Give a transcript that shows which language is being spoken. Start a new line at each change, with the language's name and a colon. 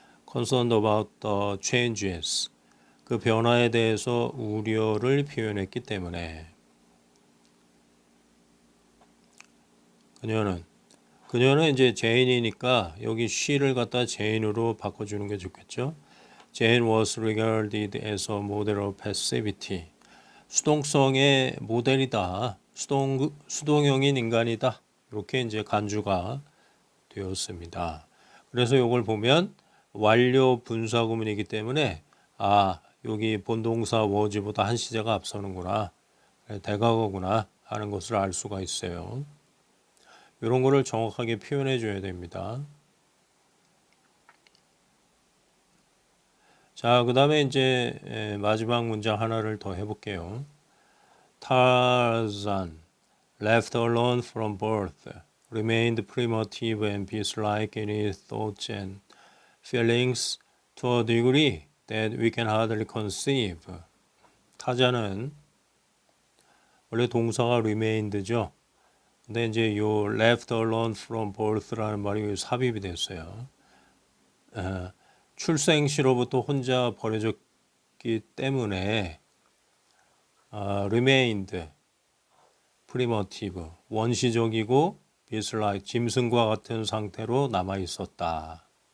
English: concerned about the changes
Korean: 그 변화에 대해서 우려를 표현했기 때문에 그녀는 이제 제인이니까 여기 she를 갖다 제인으로 바꿔주는 게 좋겠죠.
English: Jane was regarded as a model of passivity.
Korean: 수동성의 모델이다. 수동형인 인간이다. 이렇게 이제 간주가 되었습니다. 그래서 이걸 보면 완료 분사구문이기 때문에 여기 본동사 was보다 한 시제가 앞서는구나. 대과거구나 하는 것을 알 수가 있어요. 이런 거를 정확하게 표현해 줘야 됩니다. 자, 그 다음에 이제 마지막 문장 하나를 더 해볼게요.
English: Tarzan, left alone from birth, remained primitive and beast-like in his thoughts and feelings to a degree that we can hardly conceive.
Korean: 타자는 원래 동사가 remained죠. 근데 이제 요
English: left alone from birth
Korean: 라는 말이 삽입이 됐어요. 출생 시로부터 혼자 버려졌기 때문에 remained, primitive, 원시적이고 beast-like, 짐승과 같은 상태로 남아 있었다.